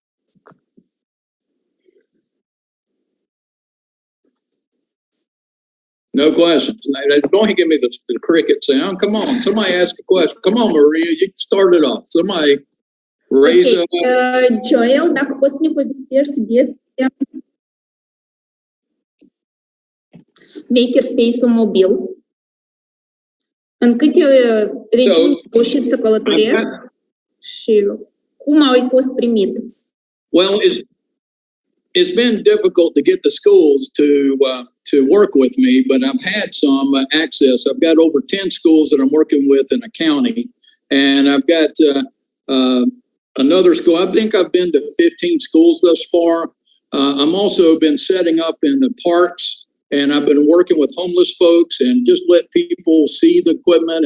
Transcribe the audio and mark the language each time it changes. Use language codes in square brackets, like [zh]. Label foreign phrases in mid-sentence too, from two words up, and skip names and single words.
[en] No questions. Don't give me the cricket sound. Come on, somebody ask a question. Come on, Maria, you can start it off. Somebody raise up. Joel, [ro] dacă poți să ne povestești despre makerspace-ul mobil. În câte regiuni ai reușit să călătorești și cum au fost primit? [en] Well, it's been difficult to get the schools to work with me, but I've had some access. I've got over 10 schools that I'm working with in a county, and I've got another school. I think I've been to 15 schools thus far. I'm also been setting up in the parks, and I've been working with homeless folks and just let people see the equipment.